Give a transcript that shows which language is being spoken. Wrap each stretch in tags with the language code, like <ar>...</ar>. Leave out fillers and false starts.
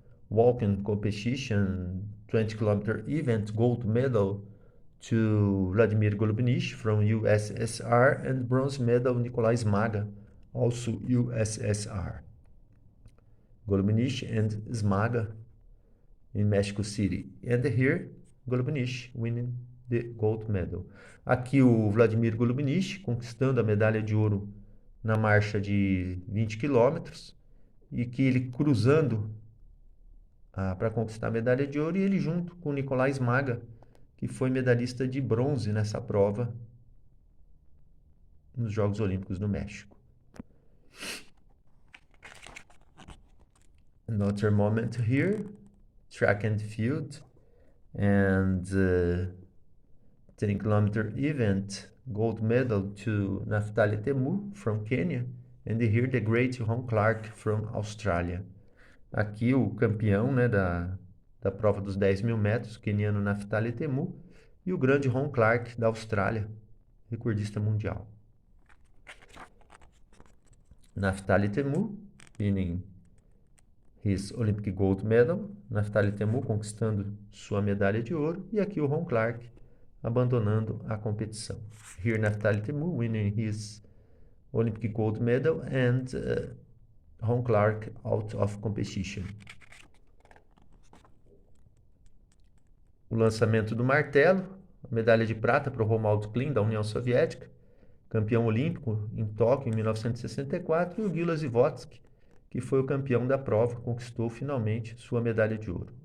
<en>walking competition 20-kilometer event gold medal to Vladimir Golubnich from USSR and bronze medal Nikolai Smaga, also USSR. Golubnich and Smaga in Mexico City. And here, Golubnich winning the gold medal.</en> <pt>Aqui o Vladimir Golubnich conquistando a medalha de ouro na marcha de 20 quilômetros e que ele cruzando para conquistar a medalha de ouro e ele junto com o Nikolai Smaga, que foi medalhista de bronze nessa prova nos Jogos Olímpicos do México.</pt> <en>Another moment here, track and field and 10-kilometer event gold medal to Naftali Temu from Kenya and here the great Ron Clark from Australia.</en> <pt>Aqui o campeão, né, da prova dos 10.000 metros, o queniano Naftali Temu, e o grande Ron Clark da Austrália, recordista mundial.</pt> <en>Naftali Temu winning his Olympic gold medal,</en> <pt>Naftali Temu conquistando sua medalha de ouro, e aqui o Ron Clark abandonando a competição.</pt> <en>Here Naftali Temu winning his Olympic gold medal and Ron Clark out of competition.</en> <pt>O lançamento do martelo, a medalha de prata para o Romuald Klein da União Soviética, campeão olímpico em Tóquio em 1964, e o Gyula Zivotsky, que foi o campeão da prova, conquistou finalmente sua medalha de ouro.</pt>